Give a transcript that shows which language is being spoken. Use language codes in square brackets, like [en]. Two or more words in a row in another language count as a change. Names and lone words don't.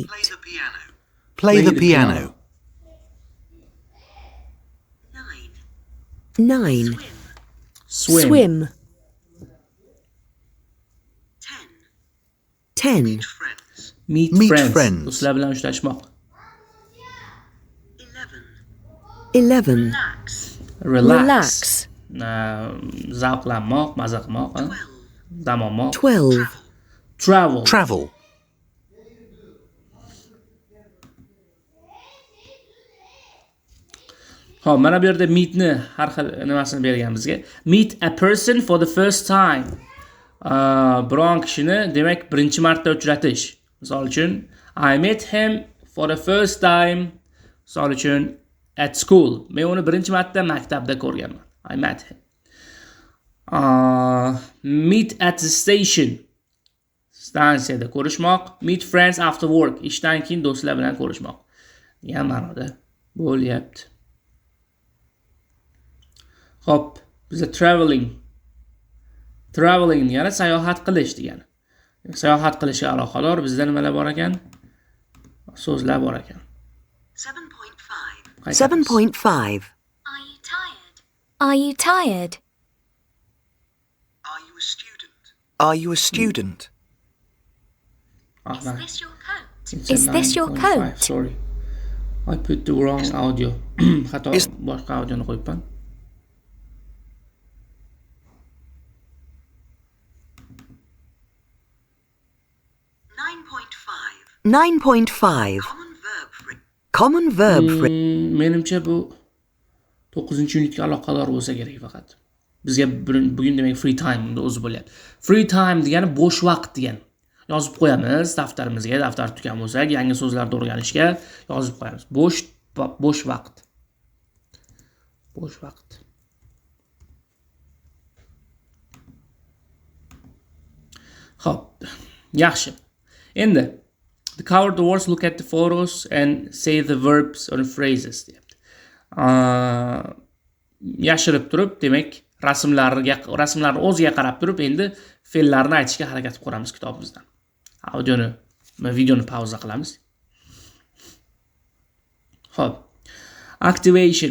[en] Play the piano. 9. Swim. 10. Meet Meet friends. friends. [uz] Do'stlar bilan uchrashmoq. [en] 11. Relax. [uz] Zavqlanmoq, maza qilmoq, dam olmoq. [en] 12. Travel. Travel. [uz] Xo'p, mana bu yerda meetni har xil nimasini bergan bizga. [en] Meet a person for the first time. [uz] Biron kishini, demak, birinchi marta uchratish. Misol uchun, [en] I met him for the first time. [uz] Misol uchun, [en] at school. [uz] Men uni birinchi marta maktabda ko'rganman. [en] I met him. Meet at the station. [uz] Stansiyada ko'rishmoq. [en] Meet friends after work. [uz] Ishdan keyin do'stlar bilan ko'rishmoq. degan ma'noda bo'lyapti. Xo'p, bizda traveling degani sayohat qilish degani. Sayohat qilishga aloqador bizda nimalar bor ekan? So'zlar bor ekan. [en] 7.5. 7.5. Are you tired? Are you tired? Are you a student? Are you a student? Is this your coat? It's Is a this your 9.5, coat? Sorry. I put the wrong audio. [uz] Xato boshqa audioni qo'yibman. Mm. [en] 9.5. Common verb phrase. [uz] Menimcha bu 9-unitga aloqador bo'lsa kerak faqat. Bizga bugun demak [en] free time [uz] o'zi bo'lyapti. [en] Free time [uz] degani bo'sh vaqt degani. Yozib qo'yamiz daftarimizga, daftar tutgan bo'lsak, yangi so'zlarni o'rganishga yozib qo'yamiz. Bo'sh vaqt. Bo'sh vaqt. Xo'p, yaxshi. Endi [en] the cover the words, look at the photos and say the verbs or phrases [uz] deyapti. Yashirib turib, demak, rasmlarni o'ziga qarab turib, endi fe'llarni aytishga harakat qilamiz kitobimizdan. Videoni pauza qilamiz. Xo'p. [en] Activation.